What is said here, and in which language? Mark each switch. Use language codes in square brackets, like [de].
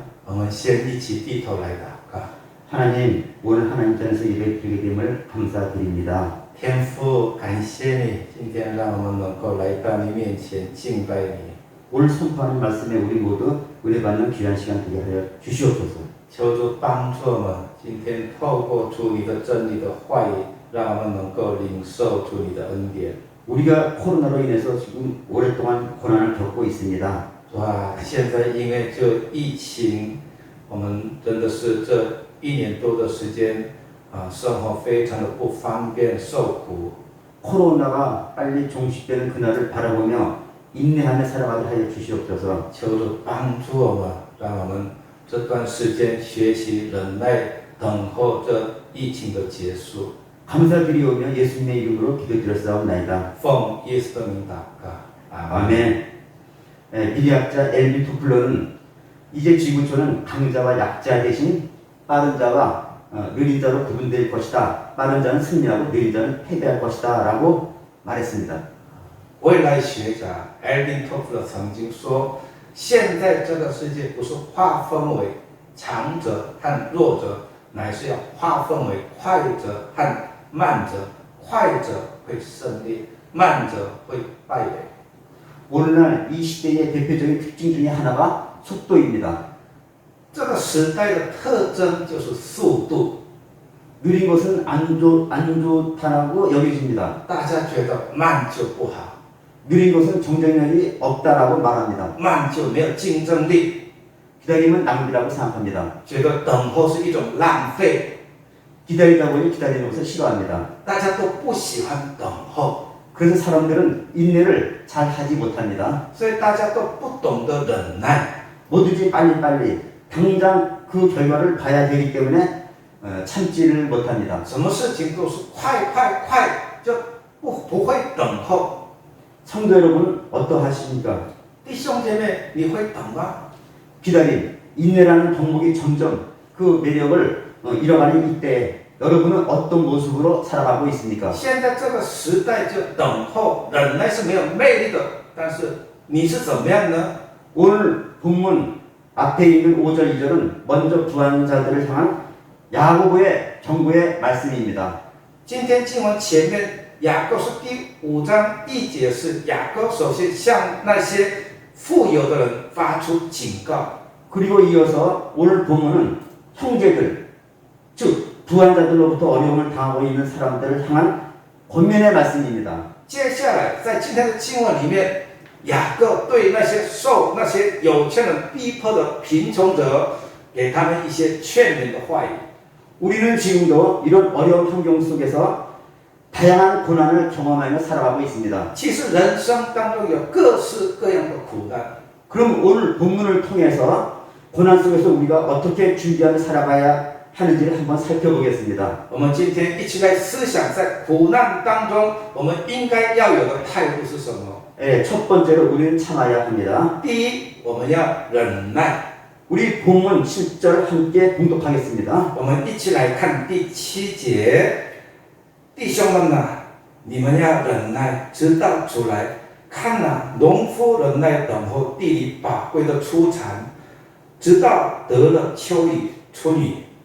[zh] 我们先一起低头来祷告。 [ko] 하나님, 오늘 하나님 전에서 예배드리게 됨을 감사드립니다. [zh] 天父，感谢你，今天让我们能够来到你面前敬拜你。 [ko] 오늘 선포하는 말씀에 우리 모두 은혜받는 귀한 시간 되게 하여 주시옵소서. [zh] 求主帮助我们，今天透过主你的真理的话语，让我们能够领受主你的恩典。 [ko] 우리가 코로나로 인해서 지금 오랫동안 고난을 겪고 있습니다. [zh] 哇，现在因为这疫情，我们真的是这1年多的时间生活非常的不方便，受苦。 [ko] 코로나가 빨리 종식되는 그날을 바라보며 인내하며 살아가게 하여 주시옵소서. [zh] 求主帮助我们，让我们这段时间学习忍耐，等候这疫情的结束。 [ko] 감사드리오며 예수님의 이름으로 기도드렸사옵나이다. [zh] 奉耶稣的名祷告，阿门。 [ko] 아멘. 미리학자 엘비 투플러는 이제 지구촌은 강자와 약자 대신 빠른 자와 느린 자로 구분될 것이다. 빠른 자는 승리하고 느린 자는 패배할 것이다. 라고 말했습니다. [zh] 未来学者 Alvin Toffler 曾经说，现在这个世界不是划分为强者和弱者，乃是要划分为快者和慢者，快者会胜利，慢者会败北。 [ko] 오늘날 이 시대의 대표적인 특징 중에 하나가 속도입니다. [zh] 这个时代的特征就是速度， [ko] 느린 것은 안 좋다라고 여겨집니다. [zh] 大家觉得慢就不好， [ko] 느린 것은 경쟁력이 없다라고 말합니다. [zh] 慢就没有竞争力， [ko] 기다림은 낭비라고 생각합니다. [zh] 觉得等候是一种浪费， [ko] 기다리다 보니 기다리는 것을 싫어합니다. [zh] 大家都不喜欢等候， [ko] 그래서 사람들은 인내를 잘 하지 못합니다. [zh] 所以大家都不懂得忍耐。 [ko] 뭐든지 빨리빨리 당장 그 결과를 봐야 되기 때문에 참지를 못합니다. [zh] 什么事情都是快快快，就不会等候。 [ko] 성도 여러분 어떠하십니까? [zh] 弟兄姐妹，你会等吗？ [ko] 기다림, 인내라는 덕목이 점점 그 매력을 잃어가는 이때 여러분은 어떤 모습으로 살아가고 있습니까? [zh] 现在这个时代就等候忍耐是没有魅力的，但是你是怎么样呢？ [ko] 오늘 본문 앞에 있는 5절, 2절은 먼저 구한 자들을 향한 야고보의 경고의 말씀입니다. [zh] 今天经文前面雅各书第5章1节是雅各首先向那些富有的人发出警告， [ko] 그리고 이어서 오늘 본문은 형제들, 즉 부한 자들로부터 어려움을 당하고 있는 사람들을 향한 권면의 말씀입니다. [zh] 接下来在今天的经文里面，雅各对那些受那些有钱人逼迫的贫穷者，给他们一些劝勉的话语。 [ko] 우리는 지금도 이런 어려운 환경 속에서 다양한 고난을 경험하며 살아가고 있습니다. [zh] 其实人生当中有各式各样的苦难。 [ko] 그럼 오늘 본문을 통해서 고난 속에서 우리가 어떻게 준비하며 살아가야 하는지를 한번 살펴보겠습니다. [zh] 我们今天一起来思想，在苦难当中，我们应该要有的态度是什么？ [ko] 첫 번째로 우리는 참아야 합니다. [zh] 第一，我们要忍耐。 [ko] 우리 본문 7절 함께 봉독하겠습니다. [zh] 我们一起来看第7节，弟兄们呐，你们要忍耐，直到主来。看呐，农夫忍耐等候地里宝贵的出产，直到得了秋雨春雨。